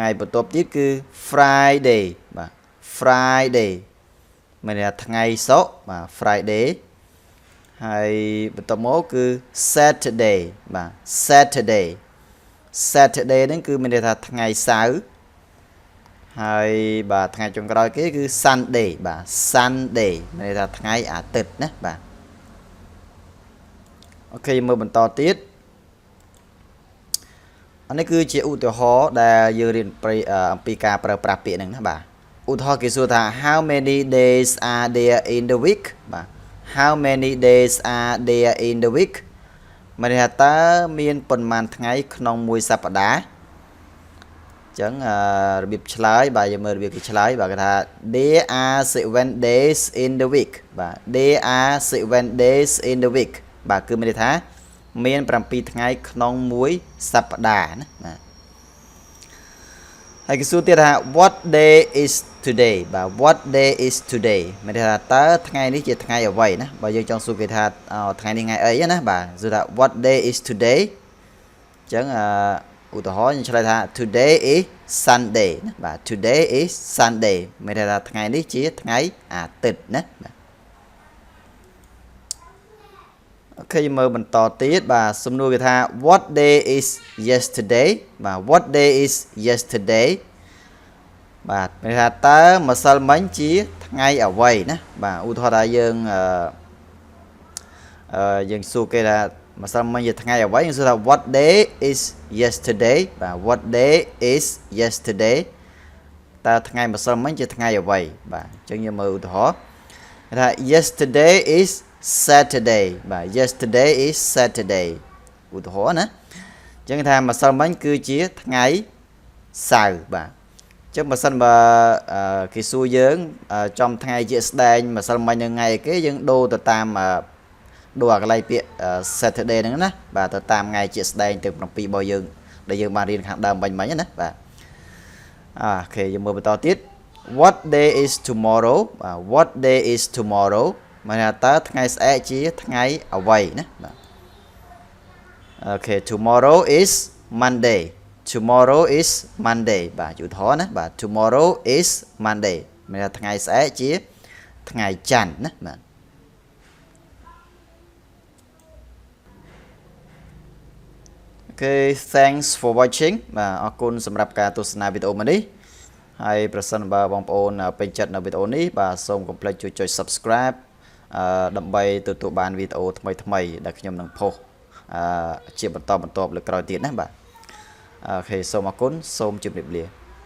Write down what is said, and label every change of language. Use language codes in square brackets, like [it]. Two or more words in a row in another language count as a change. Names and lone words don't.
[km] បន្ទាប់ទៀតគឺ Friday បាទ Friday មានន័យថាថ្ងៃសុក្របាទ Friday ហើយបន្ទាប់មកគឺ Saturday បាទ Saturday ហ្នឹងគឺមានន័យថាថ្ងៃសៅរ៍ហើយបាទថ្ងៃចុងក្រោយគេគឺ Sunday បាទ Sunday មានន័យថាថ្ងៃអាទិត្យណាបាទ អូខេមើលបន្តទៀតអានេះគឺជាឧទាហរណ៍ដែលយើងរៀនអំពីការប្រើប្រាស់ពាក្យហ្នឹងណា បាទឧទាហរណ៍គេសួរថា [en] how many days are there in the week [km] បាទ [en] how many days are there in the week [km] មានន័យថាតើមានប៉ុន្មានថ្ងៃក្នុងមួយសប្តាហ៍អញ្ចឹងរបៀបឆ្លើយបាទយើងមើលរបៀបគេឆ្លើយបាទគេថា [en] there are 7 days in the week [km] បាទ [en] there are 7 days in the week [km] បាទគឺមានន័យថាមាន7ថ្ងៃក្នុងមួយសប្តាហ៍ណាបាទ ហើយគេសួរទៀតថា [en] what day is today [km] បាទ [en] what day is today [km] មានន័យថាតើថ្ងៃនេះជាថ្ងៃអ្វីណាបើយើងចង់សួរគេថាថ្ងៃនេះថ្ងៃអីណាបាទសួរថា [en] what day is today [km] អញ្ចឹងឧទាហរណ៍យើងឆ្លើយថា [en] today is Sunday [km] ណាបាទ [en] today is Sunday [km] មានន័យថាថ្ងៃនេះជាថ្ងៃអាទិត្យណាបាទ អូខេមើលបន្តទៀតបាទសំណួរគេថា [en] what day is yesterday [km] បាទ [en] what day is yesterday [km] បាទមានថាតើម្សិលមិញជាថ្ងៃអ្វីណាបាទឧទាហរណ៍ថាយើងសួរគេថាម្សិលមិញជាថ្ងៃអ្វីយើងសួរថា [en] what day is yesterday [km] បាទ [en] what day is yesterday [km] តើថ្ងៃម្សិលមិញជា ថ្ងៃអ្វីបាទអញ្ចឹងយើងមើលឧទាហរណ៍ថា [en] yesterday is Saturday [km] បាទ [en] yesterday is Saturday [km] ឧទាហរណ៍ណាអញ្ចឹងថាម្សិលមិញគឺជាថ្ងៃសៅរ៍បាទ អញ្ចឹងបើសិនបើគេសួរយើងចំថ្ងៃជាស្ដែងម្សិលមិញនៅថ្ងៃអីគេយើងដូរទៅតាមដូរអាកន្លែងពាក្យ Saturday ហ្នឹងណាបាទទៅតាមថ្ងៃជាស្ដែងទាំង7របស់យើងដែលយើងបានរៀនខាងដើមបាញ់ណាបាទអូខេយើងមើលបន្តទៀត [en] what day is tomorrow [km] បាទ [en] what day is tomorrow [km] មានថាតើថ្ងៃស្អែកជាថ្ងៃអ្វីណាបាទអូខេ [en] tomorrow is Monday tomorrow is Monday [km] បាទឧទាហរណ៍ណាបាទ [en] tomorrow is Monday [km] មានថាថ្ងៃស្អែកជាថ្ងៃច័ន្ទណាបាទ អូខេ [en] thanks for watching [km] បាទអរគុណសម្រាប់ការទស្សនាវីដេអូមួយនេះហើយប្រសិនបើបងប្អូនពេញចិត្តនៅវីដេអូនេះបាទសូមកុំភ្លេចជួយចុច subscribe ដើម្បីទទួលបានវីដេអូថ្មីដែលខ្ញុំនឹងផុសជាបន្តបន្ទាប់លើក្រោយទៀតណាបាទអូខេសូមអរគុណសូមជម្រាបលា